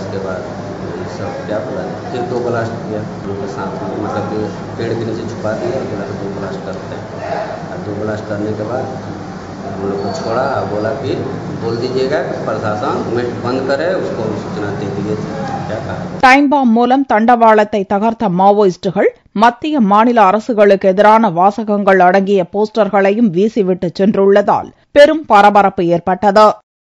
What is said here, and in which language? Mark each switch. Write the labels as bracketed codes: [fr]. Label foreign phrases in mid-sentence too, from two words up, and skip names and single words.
[hi] इसके बाद सब क्या बोला, फिर 2 ब्लास्ट किया उनके साथ में, मतलब कि पेड़ के नीचे छुपा दिया, बोला 2 ब्लास्ट करते हैं। और 2 ब्लास्ट करने के बाद हम लोग को छोड़ा, बोला कि बोल दीजिएगा प्रशासन बंद करे, उसको सूचना दे दिए थे। [ta] டைம் பாம் மூலம் தண்டவாளத்தை தகர்த்த மாவோயிஸ்டுகள் மத்திய மாநில அரசுகளுக்கு எதிரான வாசகங்கள் அடங்கிய போஸ்டர்களையும் வீசிவிட்டு சென்றுள்ளதால் பெரும் பரபரப்பு ஏற்பட்டது.